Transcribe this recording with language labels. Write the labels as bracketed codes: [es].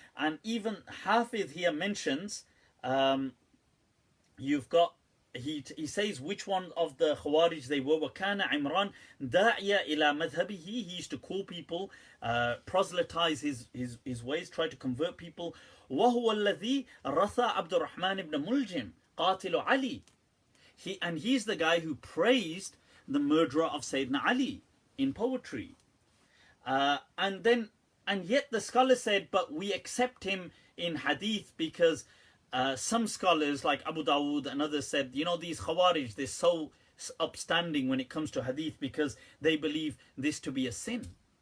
[en] And even Hafiz here mentions, you've got, he says which one of the Khawarij they were. [ar] وَكَانَ عِمْرَانَ دَاعِيَ إِلَى مَذْهَبِهِ. [en] He used to call people, proselytize his ways, try to convert people. [ar] وَهُوَ الَّذِي رَثَى عَبْدُ الرَّحْمَنِ ibn Muljim قَاتِلُ عَلِي. [en] He's the guy who praised the murderer of Sayyidina Ali in poetry. And yet the scholar said, but we accept him in hadith because some scholars like Abu Dawood and others said, you know, these Khawarij, they're so upstanding when it comes to hadith because they believe this to be a sin.